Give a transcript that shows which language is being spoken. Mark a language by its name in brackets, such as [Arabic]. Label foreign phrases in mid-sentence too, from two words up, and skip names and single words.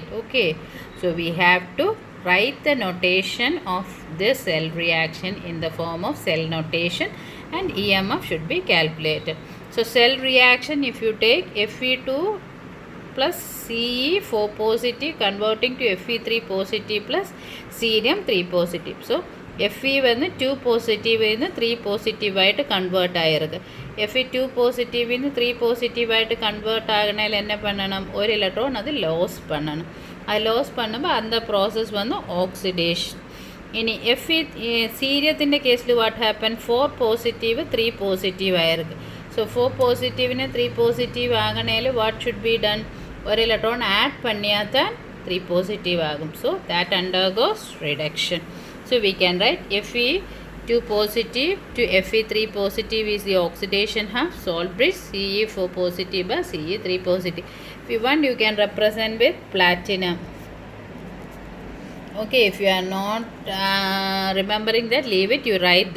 [English] Okay, so we have to write the notation of this cell reaction in the form of cell notation, and EMF should be calculated. So cell reaction, if you take Fe2 plus Ce4 positive converting to Fe3 positive plus cerium 3 positive. [Tamil] So Fe வந்து 2 positive இருந்து 3 positive ஆயிட்டு convert ஆயிருது. Fe 2 positive இருந்து 3 positive ஆயிட்டு convert ஆகனால என்ன பண்ணணும்? ஒரு எலக்ட்ரான் அது லாஸ் பண்ணணும். அது லாஸ் பண்ணும்போது அந்த ப்ராசஸ் வந்து ஆக்சிடேஷன். [Malayalam] ഇനി സീരിയത്തിൻ്റെ കേസിൽ [English] what happen? [Malayalam] 4 പോസിറ്റീവ് 3 പോസിറ്റീവ് ആയിരുന്നു. സോ 4 പോസിറ്റീവിന് 3 പോസിറ്റീവ് ആകണേൽ [English] what should be done? [Malayalam] ഒരു ഇലക്ട്രോൺ ആഡ് പണിയാൽ 3 പോസിറ്റീവ് ആകും. [English] So that undergoes reduction. So we can write Fe2 positive to Fe3 positive is the oxidation half, salt bridge, Ce4 positive by Ce3 positive. If you want, you can represent with platinum. Okay, if you are not remembering that, leave it, you write this one.